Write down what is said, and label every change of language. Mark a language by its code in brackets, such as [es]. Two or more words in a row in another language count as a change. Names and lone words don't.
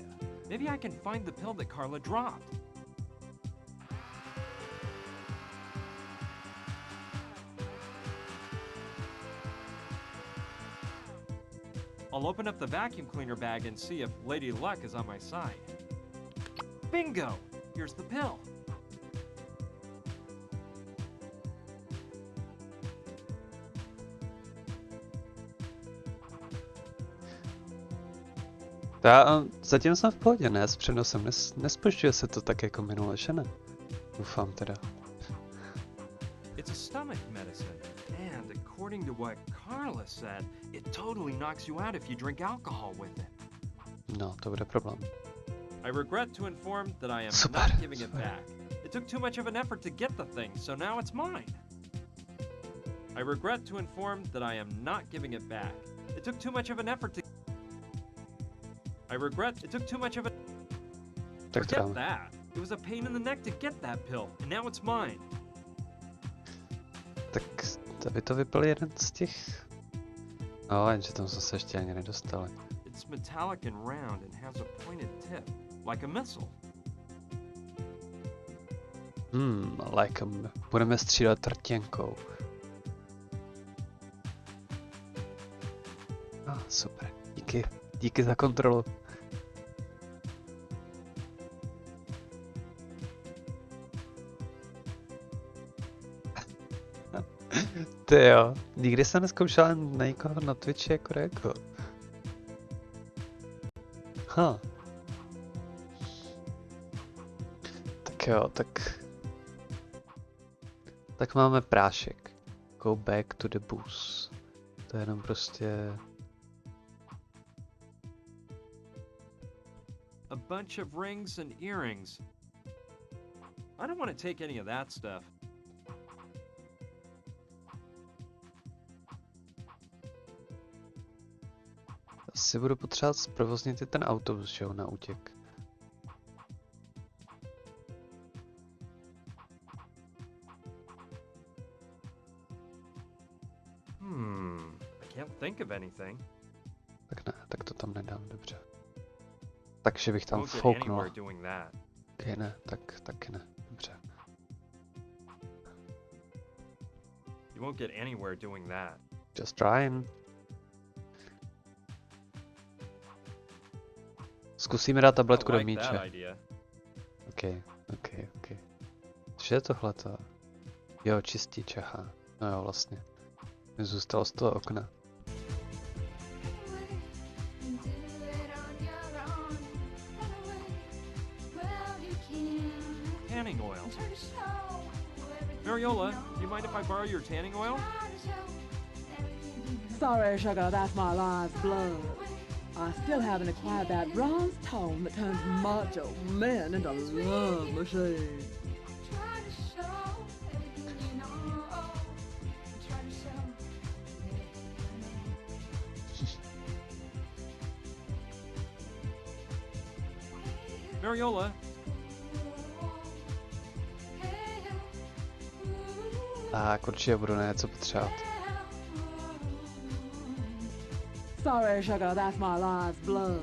[en] Maybe I can find the pill that Carla dropped. I'll open up the vacuum cleaner bag and see if Lady Luck is on my side. Bingo! Here's the pill. [cs] Já zatím jsem v pohodě, ne? S přenosem nespožďuje se to tak jako minule, že ne? Doufám teda. [en] It's a stomach medicine, and according to what Carla said, it totally knocks you out if you drink alcohol with it. [cs] No, to bude problém. [en] I regret to inform that I am [cs] Super, [en] not giving it [cs] super. [en] back. It took too much of an effort to get the thing, so now it's mine. I regret to inform that I am not giving it back. It took too much of an effort to... I regret it took too much of a... [cs] Tak to [en] Forget [cs] dáme. [en] that. It was a pain in the neck to get that pill, and now it's mine. [cs] Tak to by to vypil jeden z těch... No, jenže tam jsme se ještě ani nedostali. [en] It's metallic and round and has a pointed tip, like a missile. [cs] Like budeme střílet trtěnkou. Super, díky. Díky za kontrolu. Ty jo, nikdy jsem neskoušel na nikoho na Twitchi jako Reko. Tak jo, tak máme prášek. [en] Go back to the booth. [cs] To je jenom prostě... [en] A bunch of rings and earrings. I don't want to take any of that stuff. [cs] Asi budu potřebovat zprovoznit i ten autobus, že jo, na útěk. [en] I can't think of anything. [cs] Tak ne, tak to tam nedám, dobře. Takže bych tam [en] Won't get [cs] fouknul. [en] anywhere doing that. [cs] Okay, ne, taky ne, dobře. [en] You won't get anywhere doing that. Just trying. [cs] Zkusíme dát tabletku do [en] I like that [cs] míče. [en] idea. [cs] Ok. Co je tohleto? Jo, čistič, aha. No jo, vlastně. Mi zůstalo z toho okna. [en] Tanning oil. Mariola, do you mind if I borrow your tanning oil? Sorry, sugar, that's my life's blood. I still haven't acquired that bronze tone that turns macho men into love machines. Mariola, [cs] Tak určitě budu na něco potřebovat. [en] Sorry, sugar, that's my life's blood.